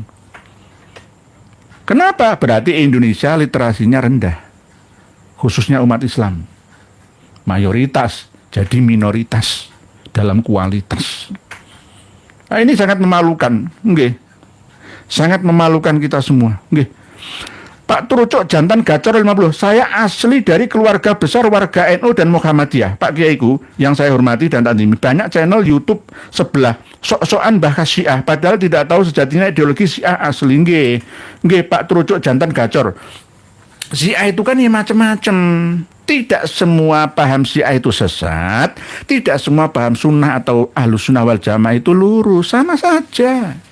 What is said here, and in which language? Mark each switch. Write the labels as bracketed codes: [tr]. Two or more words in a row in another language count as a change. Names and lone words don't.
[id] Kenapa? Berarti Indonesia literasinya rendah. Khususnya umat Islam. Mayoritas jadi minoritas dalam kualitas. Nah, ini sangat memalukan. Nggih. Sangat memalukan kita semua. Nggih. Pak Trucok jantan gacor 50. Saya asli dari keluarga besar warga NU dan Muhammadiyah. Pak Kiaiku yang saya hormati dan tandimi, banyak channel YouTube sebelah sok-sokan bahas Syiah, padahal tidak tahu sejatinya ideologi Syiah asli. Nggih, Pak Trucok jantan gacor. Syiah itu kan ya macam-macam. Tidak semua paham Syiah itu sesat, tidak semua paham sunnah atau [ar] ahlus sunnah wal jamaah [id] itu lurus, sama saja.